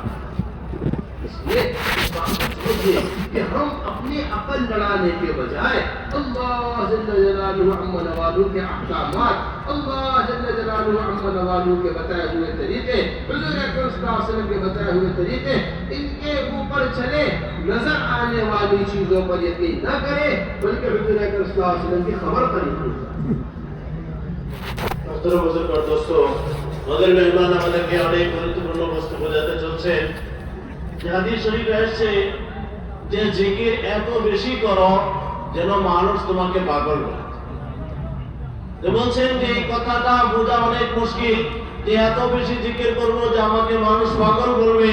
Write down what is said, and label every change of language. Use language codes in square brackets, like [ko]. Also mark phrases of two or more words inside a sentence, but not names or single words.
[ur] اس لیے اس بات کو سمجھیے کہ ہم اپنی عقل لڑانے کے بجائے اللہ [ar] جل جلالہ عما نوالہ [ur] کے احکامات، اللہ [ar] جل جلالہ عما نوالہ [ur] کے بتائے ہوئے طریقے، حضور اکرم [ar] صلی اللہ علیہ وسلم [ur] کے بتائے ہوئے طریقے، ان کے اوپر چلے، نظر آنے والی چیزوں پر یقین نہ کرے بلکہ حضور اکرم [ar] صلی اللہ علیہ وسلم [ur] کی خبر پر یقین کرے۔ محترم بزرگ دوستو, [bn] আমাদের মেহমান আমাদেরকে অনেক গুরুত্বপূর্ণ বক্তব্য দিতে চলছেন। যে হাদিস শরীফে আসছে যে জিকির এত বেশি করো যেন মানুষ তোমাকে পাগল করে। যে বলছেন যে এই কথাটা বোঝা অনেক মুশকিল যে এত বেশি জিকির করব যে আমাকে মানুষ পাগল বলবে।